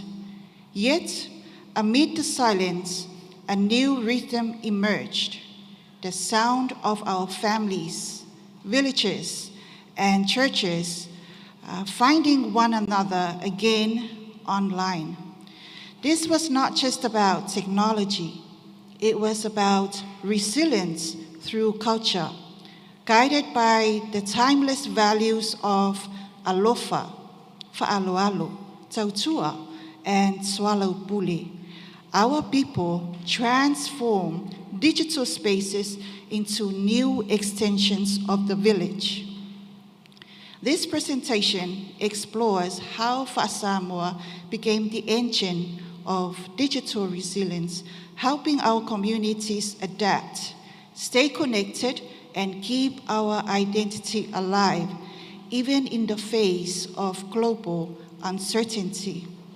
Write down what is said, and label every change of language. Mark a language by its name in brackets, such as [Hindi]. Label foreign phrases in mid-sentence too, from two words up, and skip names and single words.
[English] Yet, amid the silence, a new rhythm emerged, the sound of our families, villages, and churches finding one another again online. This was not just about technology, it was about resilience through culture, guided by the timeless values of alofa, fa'aloalo, tautua, and swallow puli. Our people transform digital spaces into new extensions of the village. This presentation explores how Samoa became the engine of digital resilience, helping our communities adapt, stay connected, and keep our identity alive, even in the face of global uncertainty.